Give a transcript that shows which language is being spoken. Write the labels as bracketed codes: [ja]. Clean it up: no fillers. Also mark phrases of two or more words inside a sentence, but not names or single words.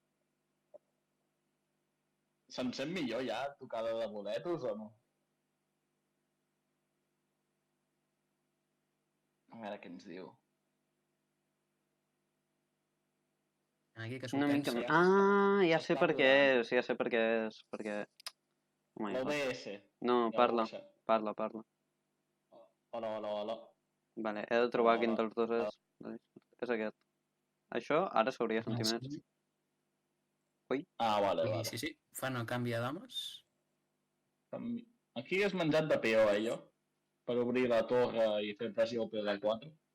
[ca] Se'n sent millor ja, tocada de boletos, o no? A veure què ens diu. Aquí que Una mica... pensa. Ah, ja sé per què és, perquè... [en] Oh my God. [ca] L'OBS. No, parla. Hola. Vale, he de trobar quin dels dos és. És aquest. Això ara s'hauria sentit més. Ui. Ah, vale. Sí. Fan el canvi de dames. Aquí has menjat de peó, jo. Per obrir la torre i fer pressió al PD4.